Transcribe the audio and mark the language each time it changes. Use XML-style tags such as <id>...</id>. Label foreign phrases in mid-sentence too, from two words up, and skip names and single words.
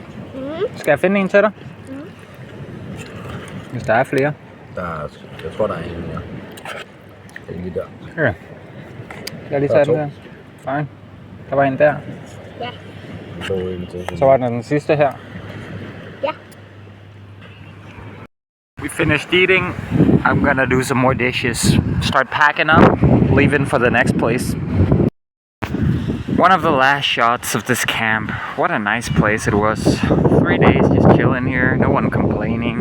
<da>Skal jeg finde en til dig? Hvis der er flere. Jeg tror, der er en mere. Det er lige der. Okay. Jeg lige tage den der. Fine. Der var en der. Ja. Så var den sidste her. Ja.</da> <en>We finished eating. I'm gonna do some more dishes. Start packing up, leaving for the next place. One of the last shots of this camp. What a nice place it was. 3 days just chilling here, no one complaining.</en>